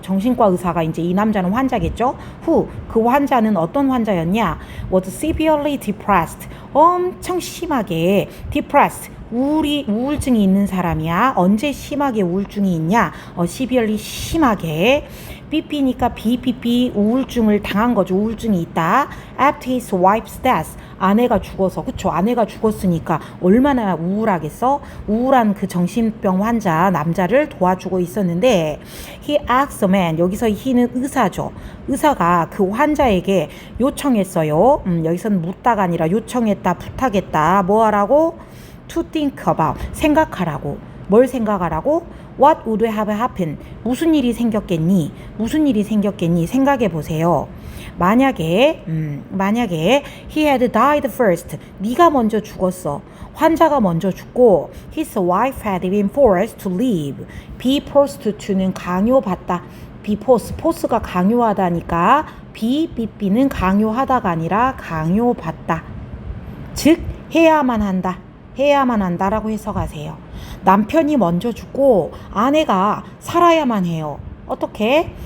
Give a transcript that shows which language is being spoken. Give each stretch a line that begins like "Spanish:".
Korean: 정신과 의사가 이제 이 남자는 환자겠죠. 그 환자는 어떤 환자였냐?
English: was severely depressed,
Korean: 엄청 심하게 depressed, 우울증이 있는 사람이야. 언제 심하게 우울증이 있냐? severely 심하게. BP니까 BPP 우울증을 당한 거죠. 우울증이 있다.
English: After his wife's death,
Korean: 아내가 죽어서, 그쵸? 아내가 죽었으니까 얼마나 우울하겠어? 우울한 그 정신병 환자 남자를 도와주고 있었는데
English: he asked the man,
Korean: 여기서 he는 의사죠. 의사가 그 환자에게 요청했어요. 여기서는 묻다가 아니라 요청했다, 부탁했다. 뭐 하라고?
English: To think about,
Korean: 생각하라고. 뭘 생각하라고?
English: What would have happened?
Korean: 무슨 일이 생겼겠니? 무슨 일이 생겼겠니? 생각해 보세요. 만약에
English: he had died first,
Korean: 네가 먼저 죽었어. 환자가 먼저 죽고
English: his wife had been forced to leave.
Korean: be forced to는 강요받다. be force, force가 강요하다니까 BP는 강요하다가 아니라 강요받다. 즉 해야만 한다라고 해석하세요. 남편이 먼저 죽고 아내가 살아야만 해요. 어떻게?